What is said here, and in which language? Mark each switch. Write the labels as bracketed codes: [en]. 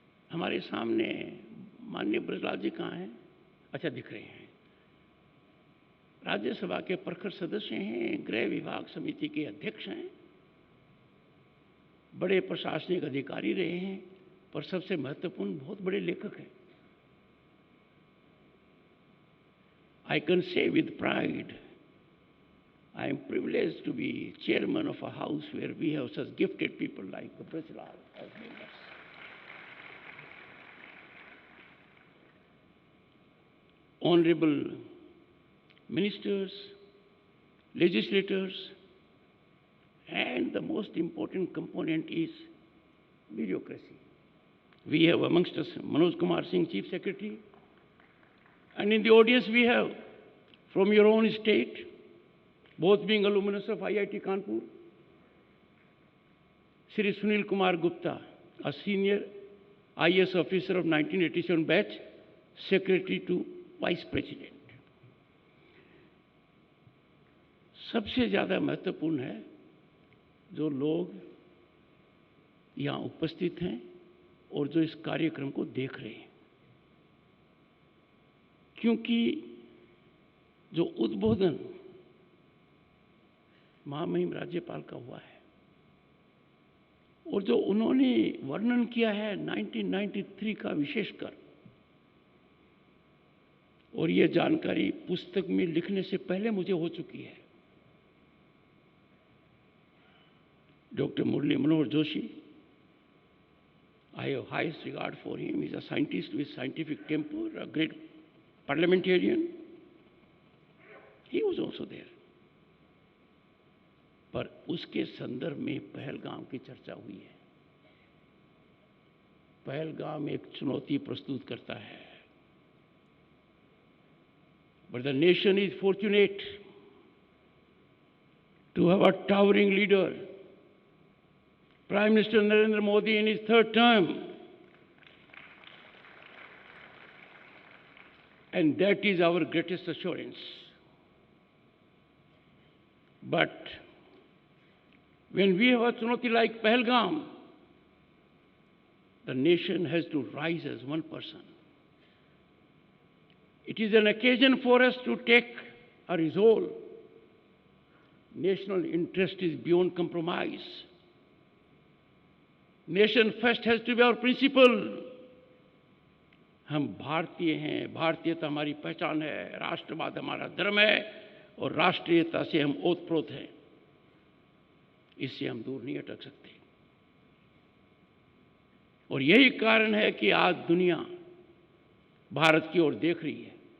[hi] हमारे सामने माननीय ब्रजलाल जी कहाँ हैं? अच्छा, दिख रहे हैं। राज्यसभा के प्रखर सदस्य हैं, गृह विभाग समिति के अध्यक्ष हैं, बड़े प्रशासनिक अधिकारी रहे हैं, पर सबसे महत्वपूर्ण बहुत बड़े लेखक हैं। [en] I can say with pride, I am privileged to be chairman of a house where we have such gifted people like the Brajlal as members. Honorable ministers, legislators, and the most important component is bureaucracy. We have amongst us Manoj Kumar Singh, Chief Secretary, and in the audience we have from your own state, both being alumnus of IIT Kanpur, Shri Sunil Kumar Gupta, a senior IAS officer of 1987 batch, Secretary to Vice President. [hi] सबसे ज़्यादा महत्वपूर्ण है जो लोग यहाँ उपस्थित हैं और जो इस कार्यक्रम को देख रहे हैं, क्योंकि जो उद्बोधन महामहिम राज्यपाल का हुआ है और जो उन्होंने वर्णन किया है 1993 का विशेषकर, और ये जानकारी पुस्तक में लिखने से पहले मुझे हो चुकी है। [en] Dr. Murli Manohar Joshi, I have highest regard for him. He is a scientist with scientific temper, a great parliamentarian. He was also there. [hi] पर उसके संदर्भ में पहलगाम की चर्चा हुई है। पहलगाम एक चुनौती प्रस्तुत करता है। [en] But the nation is fortunate to have a towering leader, Prime Minister Narendra Modi in his third term. And that is our greatest assurance. But when we have a chunauti like Pahalgam, the nation has to rise as one person. It is an occasion for us to take a resolve. National interest is beyond compromise. Nation first has to be our principle. [hi] हम भारतीय हैं, भारतीयता हमारी पहचान है, राष्ट्रवाद हमारा धर्म है और राष्ट्रीयता से हम ओतप्रोत हैं। इससे हम दूर नहीं अटक सकते। और यही कारण है कि आज दुनिया भारत की ओर देख रही है।